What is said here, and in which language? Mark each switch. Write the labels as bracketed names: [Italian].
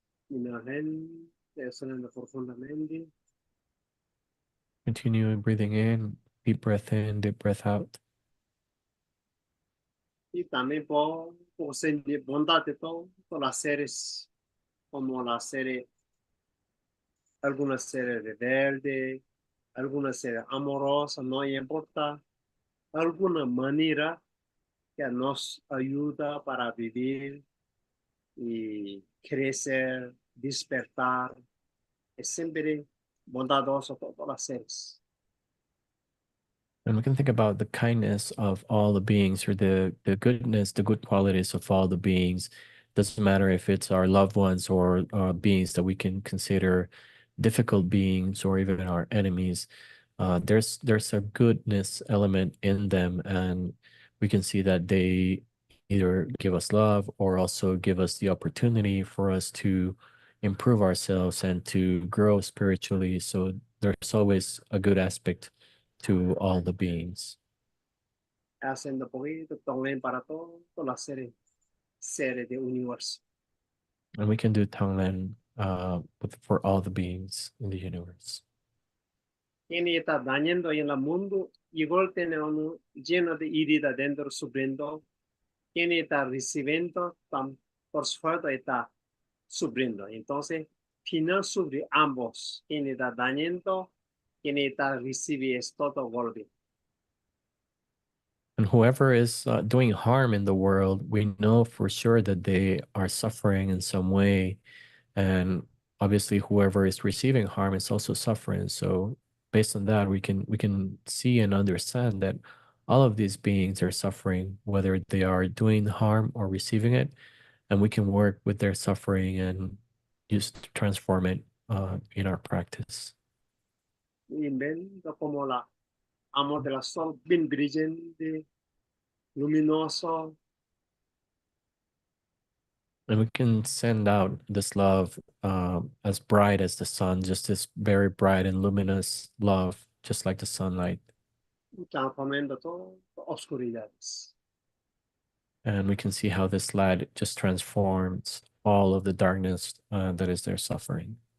[Spanish] Inhalen, exhalando profundamente. [English] Continue breathing in, deep breath out. [Spanish] Y también por sentir bondad de todos los seres, como la serie, algunas series de verde, algunas series amorosas, no importa, alguna manera que nos ayuda para vivir y crecer, despertar. Es siempre bondadoso todos los seres. [English] And we can think about the kindness of all the beings or the goodness, the good qualities of all the beings. Doesn't matter if it's our loved ones or beings that we can consider difficult beings or even our enemies. There's a goodness element in them, and we can see that they either give us love or also give us the opportunity for us to improve ourselves and to grow spiritually. So there's always a good aspect to all the beings. [Spanish] Haciendo poquito también para todos los seres del universo. [English] And we can do Tonglen for all the beings in the universe. [Spanish] Quien está dañando en el mundo, igual tiene uno lleno de herida dentro sufriendo. Quien está recibiendo, por supuesto, está sufriendo. Entonces, final sufre ambos. Quien está dañando, quien está recibiendo, es todo golpe. [English] And whoever is doing harm in the world, we know for sure that they are suffering in some way. And obviously, whoever is receiving harm is also suffering. So based on that, we can see and understand that all of these beings are suffering, whether they are doing harm or receiving it. And we can work with their suffering and just transform it in our practice. [Spanish] Y ven como la amor de la sol, bien brillante, luminoso. [English] And we can send out this love as bright as the sun, just this very bright and luminous love, just like the sunlight. [Spanish] Transformando todas oscuridades. [English] And we can see how this light just transforms all of the darkness that is their suffering.